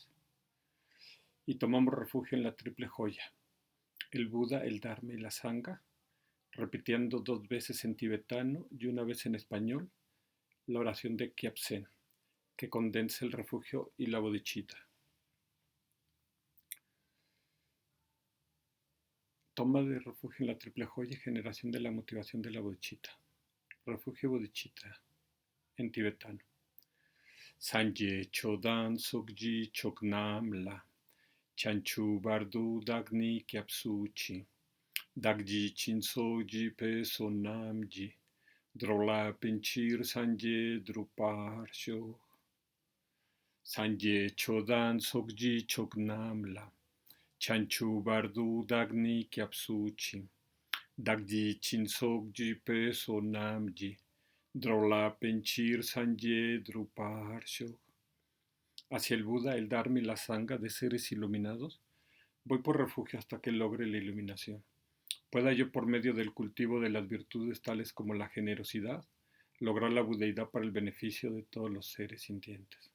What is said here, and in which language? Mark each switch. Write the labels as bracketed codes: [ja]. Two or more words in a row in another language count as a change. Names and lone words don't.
[es] Y tomamos refugio en la triple joya, el Buda, el Dharma y la Sangha, repitiendo 2 veces en tibetano y una vez en español la oración de Kyabsen, que condensa el refugio y la bodhicitta. Toma de refugio en la triple joya y generación de la motivación de la bodhicitta. Refugio bodhicitta en tibetano. [bo] སངས་རྒྱས་ཆོས་དང་ཚོགས་ཀྱི་མཆོག་རྣམས་ལ། བྱང་ཆུབ་བར་དུ་བདག་ནི་སྐྱབས་སུ་མཆི། བདག་གིས་སྦྱིན་སོགས་བགྱིས་པའི་བསོད་ནམས་ཀྱིས། འགྲོ་ལ་ཕན་ཕྱིར་སངས་རྒྱས་འགྲུབ་པར་ཤོག. སངས་རྒྱས་ཆོས་དང་ཚོགས་ཀྱི་མཆོག་རྣམས་ལ། བྱང་ཆུབ་བར་དུ་བདག་ནི་སྐྱབས་སུ་མཆི། བདག་གིས་སྦྱིན་སོགས་བགྱིས་པའི་བསོད་ནམས་ཀྱིས། འགྲོ་ལ་ཕན་ཕྱིར་སངས་རྒྱས་འགྲུབ་པར་ཤོག. [es] Hacia el Buda, el Dharma y la Sangha de seres iluminados, voy por refugio hasta que logre la iluminación. Pueda yo, por medio del cultivo de las virtudes tales como la generosidad, lograr la budeidad para el beneficio de todos los seres sintientes.